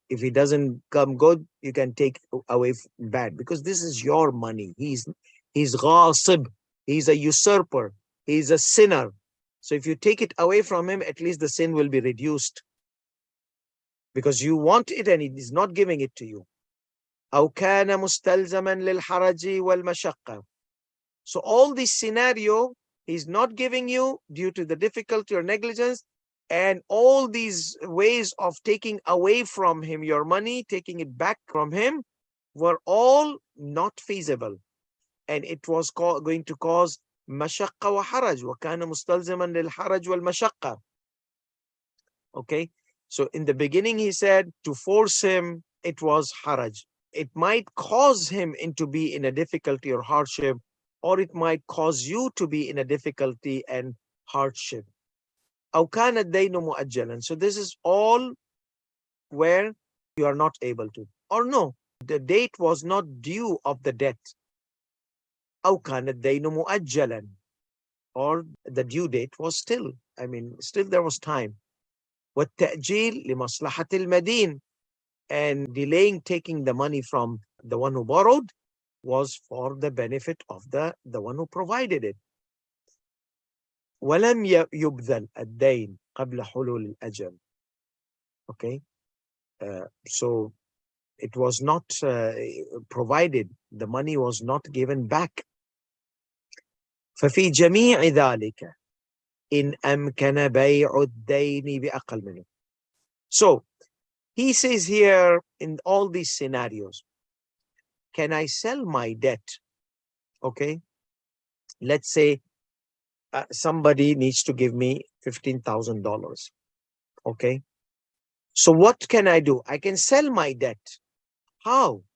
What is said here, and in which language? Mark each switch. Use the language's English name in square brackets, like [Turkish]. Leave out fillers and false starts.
[English] If it doesn't come good, you can take away bad, because this is your money. He's ghasib. He's a usurper. He's a sinner. So if you take it away from him, at least the sin will be reduced, because you want it and he is not giving it to you. [Arabic] أو كان مستلزما للحرج والمشقة. [English] So all this scenario, he's not giving you due to the difficulty or negligence, and all these ways of taking away from him your money, taking it back from him, were all not feasible. And it was going to cause [Arabic] مشقة وحرج. وكان مستلزما للحرج والمشقة. [English] Okay. So in the beginning, he said to force him, it was haraj. It might cause him to be in a difficulty or hardship, or it might cause you to be in a difficulty and hardship. [Arabic] أو كان الدين مؤجلا. [English] So this is all where you are not able to. Or no, the date was not due of the debt. [Arabic] أو كان الدين مؤجلا. [English] Or the due date was still, still there was time. [Arabic] والتأجيل لمصلحة المدين. [English] And delaying taking the money from the one who borrowed was for the benefit of the one who provided it. [Arabic] ولم يبذل الدين قبل حلول الأجل. [English] Okay. So it was not provided, the money was not given back. [Arabic] ففي جميع ذلك إن أمكن بيع الدين بأقل منه. [English] So he says here, in all these scenarios, can I sell my debt? Okay. Let's say somebody needs to give me $15,000. Okay. So what can I do? I can sell my debt. How?